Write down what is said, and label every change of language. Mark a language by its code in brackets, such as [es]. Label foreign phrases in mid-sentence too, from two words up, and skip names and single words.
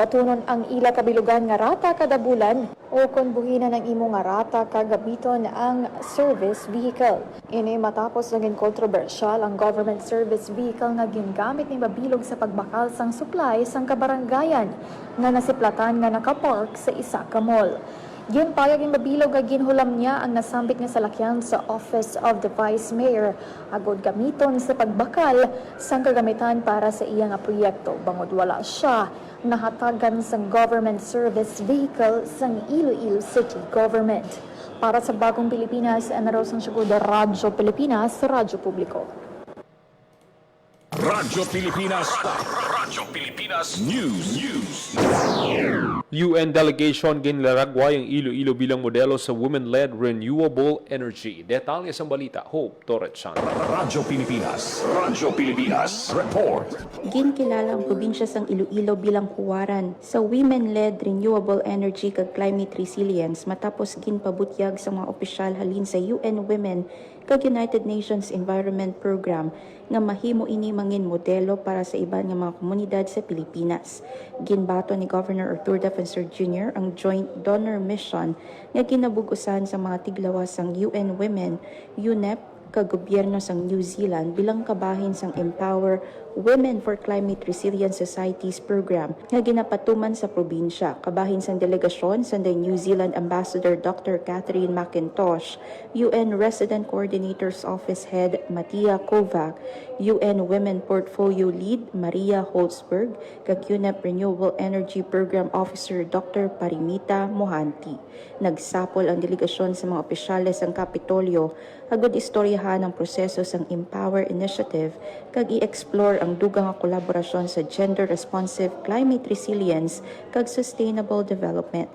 [hil] Batunon ang ila kabilugan nga rata kada bulan o kung buhinan ang imo nga rata kagabiton ang [en] service vehicle. [hil] Ini matapos naging kontrobersyal ang [en] government service vehicle [hil] nga gingamit ni Mabilog sa pagbakal sang supply sang kabaranggayan nga nasiplatan nga nakapark sa isa ka mall. Ginpayag ni Mabilog nga ginhulam niya ang nasambit nga salakyan sa Office of the Vice Mayor agod gamiton sa pagbakal sang kagamitan para sa iya nga proyekto bangod wala siya nahatagan sang [en] government service vehicle [hil] sang Iloilo City Government. Para sa Bagong Pilipinas, Emiro Sanchez, Radyo Pilipinas, Radyo Publiko. Radyo Pilipinas. Radyo Pilipinas News. UN delegation ginlaragway ang Iloilo bilang modelo sa [en] women-led renewable energy. [hil] Detalye sa balita, Hope Torres. Radyo Pilipinas. Radyo Pilipinas Report. Ginkilala ang probinsya sang Iloilo bilang huwaran sa [en] women-led renewable energy [hil] kag [en] climate resilience [hil] matapos ginpabutyag sa mga opisyal halin sa UN Women kag United Nations Environment Program nga mahimo ini mangin modelo para sa iban nga mga komunidad sa Pilipinas. Ginbato ni Governor Arthur Defensor Jr. ang [en] joint donor mission [hil] nga ginabugusan sa mga tiglawas sang UN Women, UNEP, kag gobyerno sang New Zealand bilang kabahin sang Empower Women for Climate Resilient Societies program nga ginapatuman sa probinsya. Kabahin sang delegasyon sa New Zealand Ambassador Dr. Catherine McIntosh, UN Resident Coordinator's Office Head Mattia Kovac, UN Women Portfolio Lead Maria Holzberg, kag UNEP Renewable Energy Program Officer Dr. Parimita Mohanty. Nagsapol ang delegasyon sa mga opisyales sang Kapitolyo agud istoryahan ang proseso sang Empower Initiative kag i-explore ang dugang nga kolaborasyon sa [en] gender-responsive climate resilience [hil] kag [en] sustainable development.